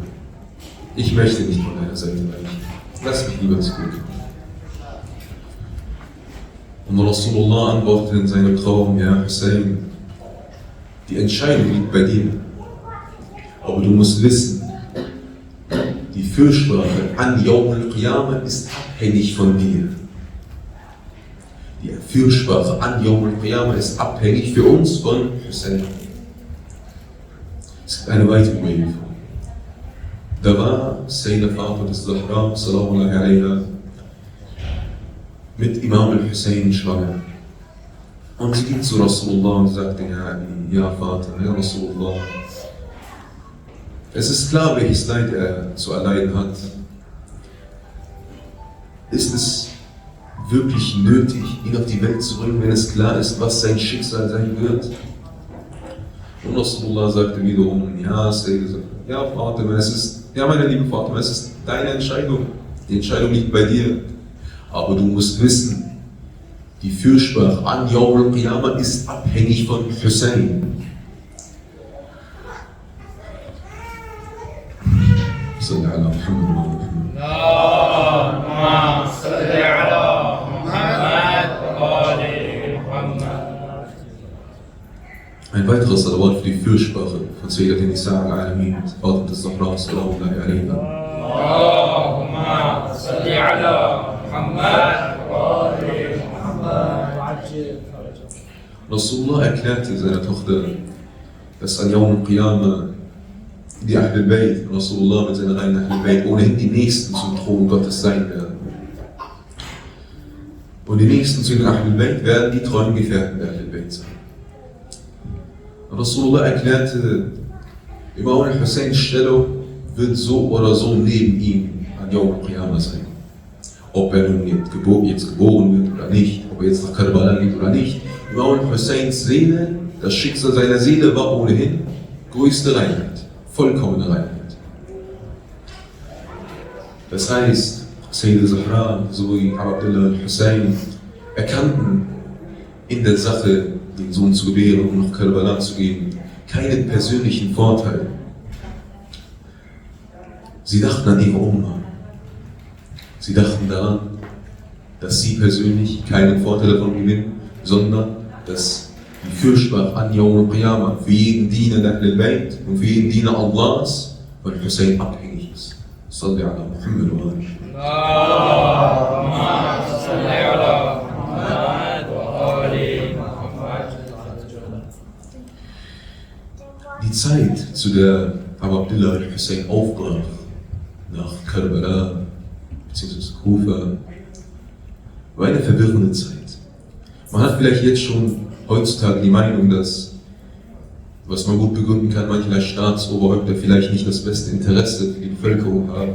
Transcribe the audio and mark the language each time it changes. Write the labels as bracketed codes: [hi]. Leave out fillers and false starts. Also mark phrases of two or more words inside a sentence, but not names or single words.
[de] Ich möchte nicht von deiner Seite weichen. Lass mich lieber zu dir kommen. Und Rasulullah antwortete in seinem Traum, ja Hussein, die Entscheidung liegt bei dir. Aber du musst wissen, die Fürsprache an [ar] يوم القيامة [de] ist abhängig von dir. Die Fürsprache an [ar] يوم القيامة [de] ist abhängig für uns von Hussein. Es gibt eine weitere Überlieferung. Da war Sayyida Fatima al-Zahra, [ar] صلى الله عليها, [de] mit Imam al-Hussein schwanger. Und sie ging zu Rasulullah und sagte, ja Vater, ja Rasulullah, es ist klar, welches Leid er zu erleiden hat. Ist es wirklich nötig, ihn auf die Welt zu bringen, wenn es klar ist, was sein Schicksal sein wird? Und Rasulullah sagte wiederum, ja Sayyida, ja Fatima, meine liebe Fatima, es ist deine Entscheidung. Die Entscheidung liegt bei dir. Aber du musst wissen, die Fürsprache an [ar] يوم القيامة [de] ist abhängig von Hussein. [ar] صل على محمد وآل محمد. اللهم صل على محمد وآل محمد. [de] Ein weiteres Salawat für die Fürsprache von [ar] سيدة نساء العالمين, [de] Fatima az-Zahra, [ar] سلام الله عليها. اللهم صل على محمد وآل محمد. [de] Rasulullah erklärte seiner Tochter, dass an [ar] يوم القيامة [de] die [ar] أهل البيت, [de] Rasulullah mit seiner reinen [ar] أهل البيت, [de] ohnehin die Nächsten zum Thron Gottes sein werden. Und die Nächsten zu den [ar] أهل البيت [de] werden die treuen Gefährten der [ar] أهل البيت [de] sein. Rasulullah erklärte, Imam al-Husseins Stellung wird so oder so neben ihm an [ar] يوم القيامة [de] sein. Ob er nun jetzt geboren wird oder nicht, ob er jetzt nach Karbala geht oder nicht. Imam al-Husseins Seele, das Schicksal seiner Seele war ohnehin größte Reinheit, vollkommene Reinheit. Das heißt, Sayyid al-Zahra sowie Abdullah al-Hussein erkannten in der Sache, den Sohn zu gebären und nach Karbala zu gehen, keinen persönlichen Vorteil. Sie dachten an ihre Umma. Sie dachten daran, dass sie persönlich keinen Vorteil davon gewinnen, sondern dass die Fürsprache an [ar] يوم القيامة [de] für jeden Diener der [ar] أهل البيت [de] und für jeden Diener Allahs von Hussein abhängig ist. [ar] صل على محمد وآل. اللهم صل على محمد وآل محمد. [de] Die Zeit, zu der Abu Abdullah al-Hussein aufbrach, nach Karbala bzw. Kufa, war eine verwirrende Zeit. Man hat vielleicht jetzt schon heutzutage die Meinung, dass, was man gut begründen kann, manche Staatsoberhäupter vielleicht nicht das beste Interesse für die Bevölkerung haben.